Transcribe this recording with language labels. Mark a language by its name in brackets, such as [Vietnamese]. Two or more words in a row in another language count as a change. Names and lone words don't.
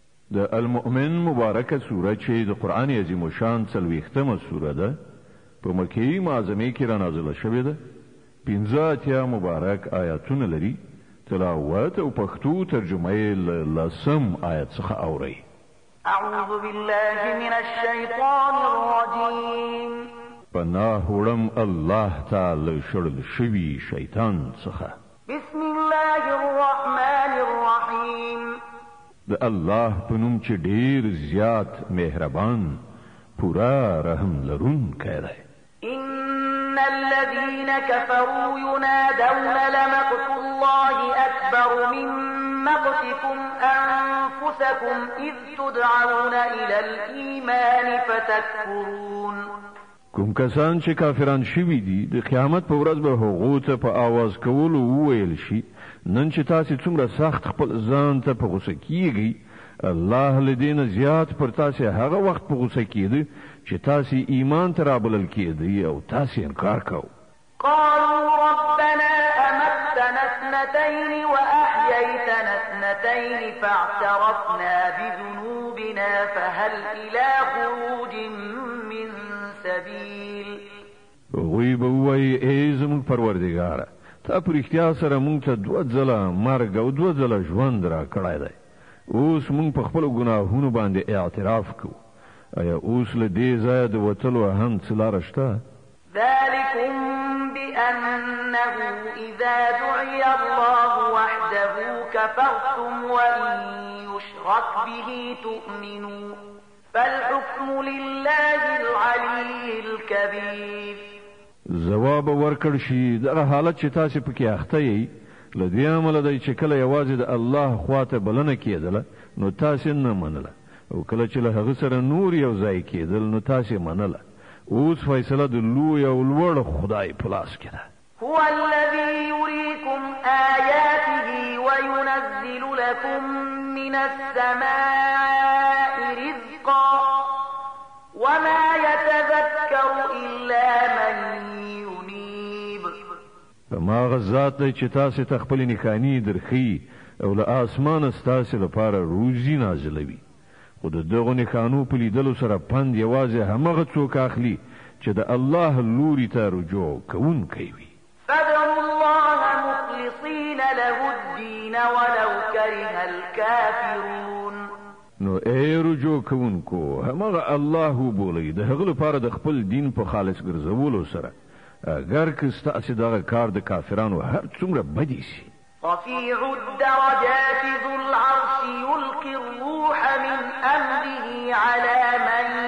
[Pashto] د المؤمن مبارکه سوره چې د قرآن عظیم الشان 40مه سوره ده په مکې معظمه کې را نازله شوې ده. 15 مبارک آیاتونه لري. تلاوت او پښتو ترجمه یې له 10 آیت څخه اوري. [Arabic] اعوذ بالله من الشیطان الرجیم. [Pashto] پناه وړم الله تعالی شړل شوی شیطان څخه. [Arabic] بسم الله الرحمن الرحیم. [Pashto] د الله په نوم چې ډیر زیات مهربان پورا رحم لرونکی دی. [Arabic] ان الذين كفروا ينادون لمقت الله اكبر من مقتكم انفسكم اذ تدعون الى الايمان فتكفرون. [Pashto] کوم کسان چې کافران شوي دي د قیامت په ورځ به هغو ته په आवाज کولو وویل شي نن چې تاسو څومره سخت خپل ځان ته په غوسه کیږئ الله لدین زیات پر تاسو هغه وخت په غوسه کیږي چې تاسو ایمان ته رابلل کیږئ او تاسو انکار کوئ. [Arabic] قالوا ربنا أمتنا اثنتين وأحييتنا اثنتين فاعترفنا بذنوبنا فهل إلى خروج من سبيل. [Pashto] وی بوی ای زمون پروردگار تا پر اختیار سره مونږ ته 2 ځله مرګ او 2 ځله ژوند را کړای دی. اوس مونږ په خپل ګناهونو باندې اعتراف کوو. ایا اوس له دې ځایه د وتلو هم څه لاره شته؟ [Arabic] ذلكم بأنه إذا دعي الله وحده كفرتم وإن يشرك به تؤمنوا فالحكم لله العلي الكبير. [Pashto] جواب ورکړ شي دغه حالت چې تاسو پکې اخته یې لدې عمل دی چې کله یوازې د الله خواته بلنه کېدله نو تاسو نه منله او کله چې له هغه سره نور یو ځای کېدل نو تاسو منله. اوس فیصله د لوی او لوړ خدای په لاس کې ده. [Arabic] هو الذي يريكم آياته وينزل لكم من السماء رزقا وما يتذكر إلا من ينيب. [Pashto] فما غزات دی چې تاسو ته خپل نښانې درخي او له اسمانه ستاسو لپاره روزي نازلوي. خو د دغه نښانو په لیدلو سره پند یوازې همغه څوک اخلي چې د الله لوري ته رجوع کوونکی وي. [Arabic] فادعوا الله مخلصين له الدين ولو كره الكافرون. [Pashto] نو ای رجوع کوونکو همغه الله وبولئ د هغه لپاره د خپل دین په خالص ګرځولو سره اگر که ستاسو دغه کار د کافرانو هر څومره بدی شي. [Arabic] رفيع الدرجات ذو العرش يلقي الروح من أمره على من